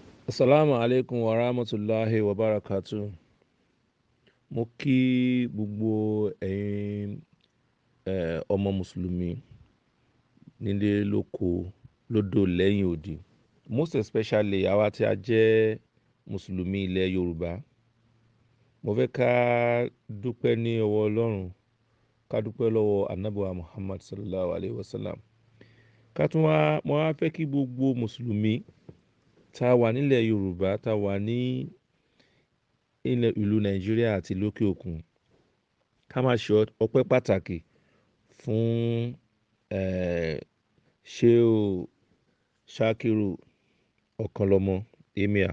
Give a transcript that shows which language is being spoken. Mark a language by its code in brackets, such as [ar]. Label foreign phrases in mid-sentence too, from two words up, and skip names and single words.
[ar] السلام عليكم ورحمة الله وبركاته. [yo] Mo kí gbogbo ẹ̀yin ọmọ Mùsùlùmí nílé lóko lódò lẹ́yìn odi. [en] Most especially [yo] àwa tí a jẹ́ Mùsùlùmí ilẹ̀ Yorùbá. Mo fẹ́ ká dúpẹ́ ní ọwọ́ Ọlọ́run, ká dúpẹ́ lọ́wọ́ Ànábì wa Muhammad [ar] صلى الله عليه وسلم. [yo] Mo wá fẹ́ kí gbogbo Mùsùlùmí tá a wà nílẹ̀ Yorùbá, tá a wà ní ìlú Nàìjíríà àti lókè òkun, ká máa ṣe ọpẹ́ pàtàkì fún Shehu Shakiru Okanlomo Emir.